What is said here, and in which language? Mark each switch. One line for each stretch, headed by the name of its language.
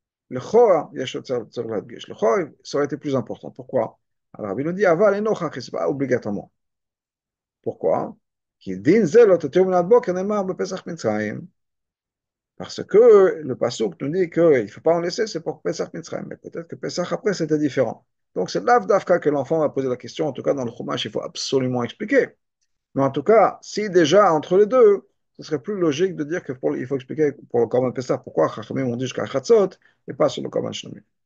Hebrew: לכאורה יש יותר צורך להדגיש.
French: לכאורה ça aurait été plus important. Pourquoi? Alors Rabbi nous dit
Hebrew: אבל אינו הכרחי,
French: c'est pas obligatoirement. Pourquoi?
Hebrew: כי דין זה לא תתיר מן הבוקר נאמר בפסח מצרים.
French: Parce que le Passouk nous dit qu'il ne faut pas en laisser, c'est pour Pesach Mitzrayim. Mais peut-être que Pesach après, c'était différent. Donc c'est l'Av d'Afka que l'enfant va poser la question. En tout cas, dans le Chumash, il faut absolument expliquer. Mais en tout cas, si déjà entre les deux, ce serait plus logique de dire qu'il faut expliquer pour le Korban Pesach pourquoi Chachamim ont dit jusqu'à Chatzot et pas sur le Korban Shlomim.